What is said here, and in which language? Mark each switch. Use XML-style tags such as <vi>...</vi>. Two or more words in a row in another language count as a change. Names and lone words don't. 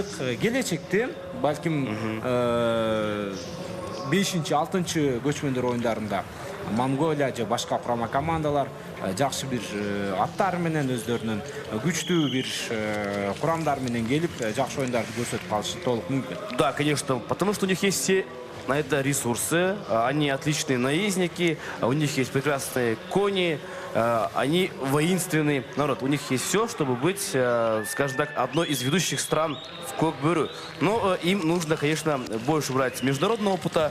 <ky>Келечекте балким 5-6 көчмөндөр оюндарында Монголия же башка курама командалар жакшы бир аттар менен өздөрүнүн күчтүү бир курамдар менен келип жакшы оюндарды көрсөтүп калышы толук мүмкүн.</ky> <ru>Да, конечно, потому что у них есть все на это ресурсы, они отличные наездники, у них есть прекрасные кони, они воинственный народ. У них есть все, чтобы быть, скажем так, одной из ведущих стран в Кокбюру. Но им нужно, конечно, больше брать международного опыта.</ru>